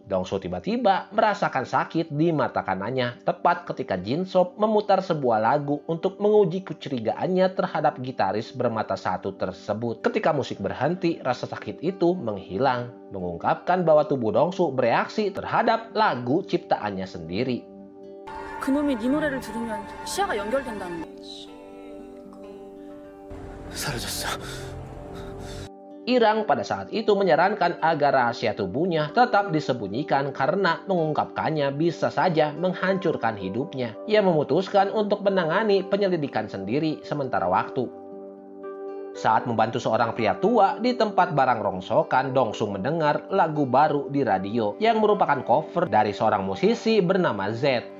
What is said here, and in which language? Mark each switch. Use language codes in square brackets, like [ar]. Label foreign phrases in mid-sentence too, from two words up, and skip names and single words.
[id] Dong-su tiba-tiba merasakan sakit di mata kanannya, tepat ketika Jin-sop memutar sebuah lagu untuk menguji kecurigaannya terhadap gitaris bermata satu tersebut. Ketika musik berhenti, rasa sakit itu menghilang, mengungkapkan bahwa tubuh Dong-su bereaksi terhadap lagu ciptaannya sendiri. [ko] 그놈이 네 노래를 들으면 시야가 연결된다는 거. 사라졌어. [id] Irang pada saat itu menyarankan agar rahasia tubuhnya tetap disembunyikan karena mengungkapkannya bisa saja menghancurkan hidupnya. Ia memutuskan untuk menangani penyelidikan sendiri sementara waktu. Saat membantu seorang pria tua di tempat barang rongsokan, Dong-su mendengar lagu baru di radio yang merupakan cover dari seorang musisi bernama Z.